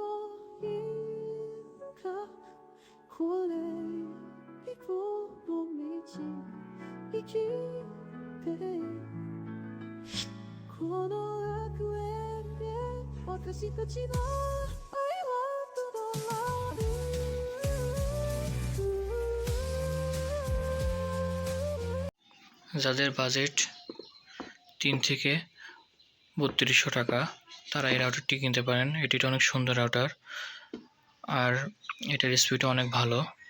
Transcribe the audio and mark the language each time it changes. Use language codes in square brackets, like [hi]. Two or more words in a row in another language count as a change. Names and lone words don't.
[ja] 輪郭これ以降の道生きてこの楽園で私たちの愛はとどまる [bn] যাদের বাজেট 3 থেকে 3200 টাকা তারা এই রাউটারটি কিনতে পারেন। এটি অনেক সুন্দর রাউটার, আর এটার স্পিডও অনেক ভালো।